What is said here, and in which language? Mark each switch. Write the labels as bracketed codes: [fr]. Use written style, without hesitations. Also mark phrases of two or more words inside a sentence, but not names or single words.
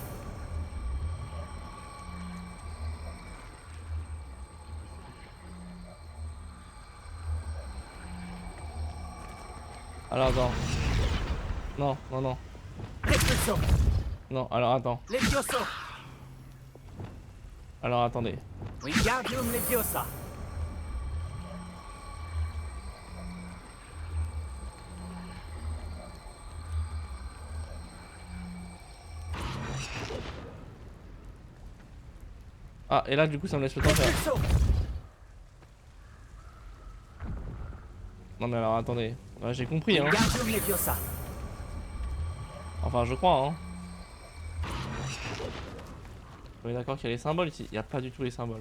[fr] Alors attends. Non, non, non. Repulso. Non, alors attends. Levioso. Alors attendez. Wingardium Leviosa. Ah et là du coup ça me laisse le temps de faire... Repulso. Non mais alors attendez, ouais, j'ai compris hein. Wingardium Leviosa. Enfin je crois hein. On est d'accord qu'il y a les symboles ici. Il n'y a pas du tout les symboles.